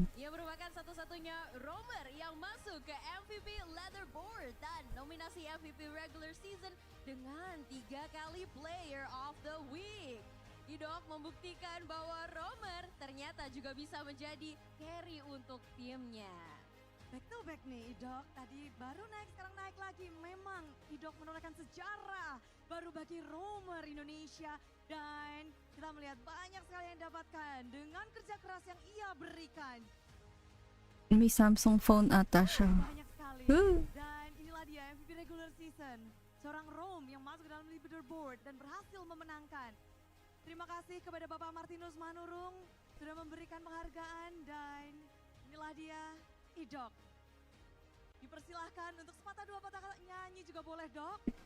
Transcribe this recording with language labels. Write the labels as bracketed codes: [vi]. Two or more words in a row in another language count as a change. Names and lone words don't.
[id] Ia merupakan satu-satunya roamer yang masuk ke [en] MVP Leaderboard [id] dan nominasi [en] MVP Regular Season [id] dengan 3 kali [en] Player of the Week. [id] Idok membuktikan bahwa roamer ternyata juga bisa menjadi carry untuk timnya. [en] Back to back [id] nih Idok, tadi baru naik sekarang naik lagi. Memang Idok menorehkan sejarah baru bagi roamer Indonesia dan kita melihat banyak sekali yang dapatkan dengan kerja keras yang ia berikan. [tl] May Samsung phone ata siya. [id] Banyak sekali. Dan inilah dia [en] MVP Regular Season, [id] seorang roam yang masuk ke dalam leaderboard dan berhasil memenangkan. Terima kasih kepada Bapak Martinus Manurung sudah memberikan penghargaan dan inilah dia Idok. Dipersilahkan untuk sepatah dua patah nyanyi juga boleh Dok.